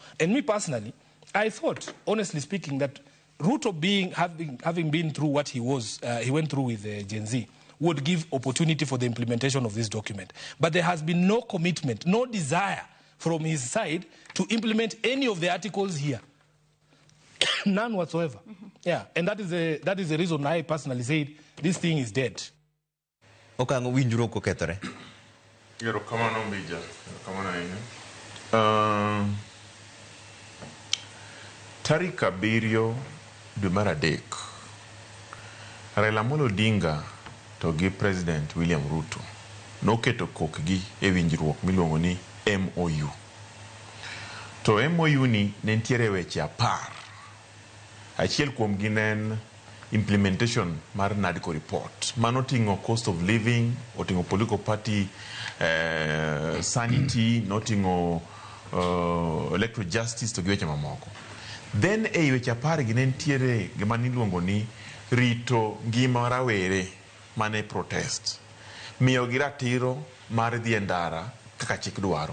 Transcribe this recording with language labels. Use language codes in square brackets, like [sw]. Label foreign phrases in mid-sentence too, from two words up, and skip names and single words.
[en] And me personally, I thought, honestly speaking, that Ruto having been through what he went through with Gen Z, would give opportunity for the implementation of this document. But there has been no commitment, no desire from his side to implement any of the articles here. None whatsoever. Yeah, and that is the reason I personally said this thing is dead. [luo] Okang'o winjruok okethore. Erokamano Mbija. Erokamano ahinya. Tarik 7 dwe mar adek, Raila Amolo Odinga to gi President William Ruto noketo kokgi e winjruok miluongo ni MOU. To MOU ni ne nitiere weche 10. Achiel kuom gi nen implementation mar NADCO report. Mano oting'o [en] cost of living, [luo] oting'o [en] political party sanity, [luo] noting'o [en] electoral justice [luo] to gi weche mamoko. Then e weche 10 gi ne nitiere gima niluongo ni rito ngima rawere mane protest. Miyo gi ratiro mar dhi e ndara kaka chik dwaro.